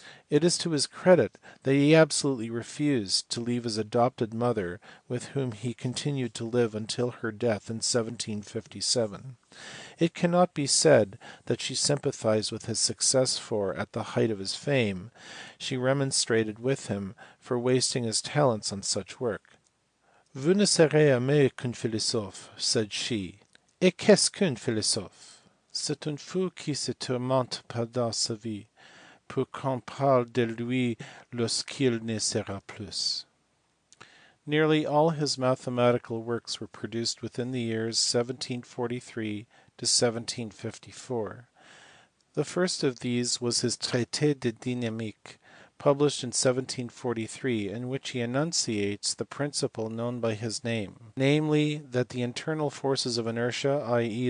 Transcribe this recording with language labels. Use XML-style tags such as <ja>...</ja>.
<en>It is to his credit that he absolutely refused to leave his adopted mother, with whom he continued to live until her death in 1757. It cannot be said that she sympathized with his success, for, at the height of his fame, she remonstrated with him for wasting his talents on such work.</en> <fr>Vous ne serez aimé qu'un philosophe,</fr> <en>said she.</en> <fr>Et qu'est-ce qu'un philosophe? C'est un fou qui se tourmente pendant sa vie, pour qu'on parle de lui lorsqu'il ne sera plus.</fr> <en>Nearly all his mathematical works were produced within the years 1743 to 1754. The first of these was his Traité de dynamique, published in 1743, in which he enunciates the principle known by his name, namely that the internal forces of inertia, i.e.</en>